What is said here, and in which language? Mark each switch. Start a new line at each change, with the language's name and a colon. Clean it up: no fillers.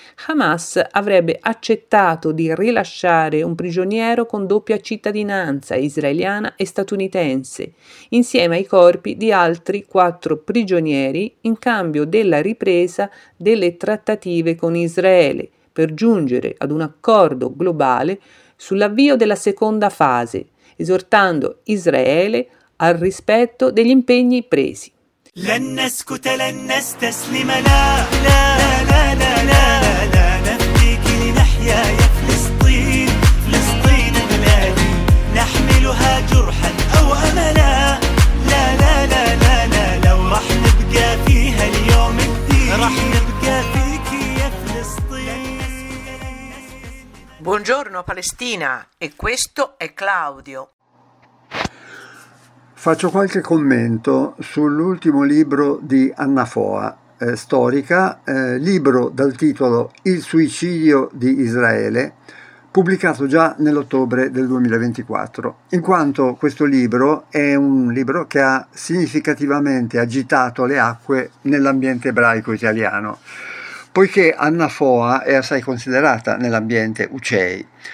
Italian: Hamas avrebbe accettato di rilasciare un prigioniero con doppia cittadinanza israeliana e statunitense, insieme ai corpi di altri 4 prigionieri, in cambio della ripresa delle trattative con Israele, per giungere ad un accordo globale sull'avvio della seconda fase, esortando Israele al rispetto degli impegni presi.
Arabic: لن نسكت لن نستسلم لا لا لا لا لا, لا, لا, لا نفديك لنحيا يا فلسطين فلسطين بلادي نحملها جرحا أو أملا لا لا لا لا لا لو رح نبقى فيها اليوم كثير رح نبقى فيك يا فلسطين.
Italian: Buongiorno Palestina, e questo è Claudio. Faccio qualche commento sull'ultimo libro di Anna Foa, storica, libro dal titolo Il suicidio di Israele, pubblicato già nell'ottobre del 2024, in quanto questo libro è un libro che ha significativamente agitato le acque nell'ambiente ebraico italiano, poiché Anna Foa è assai considerata nell'ambiente ucei.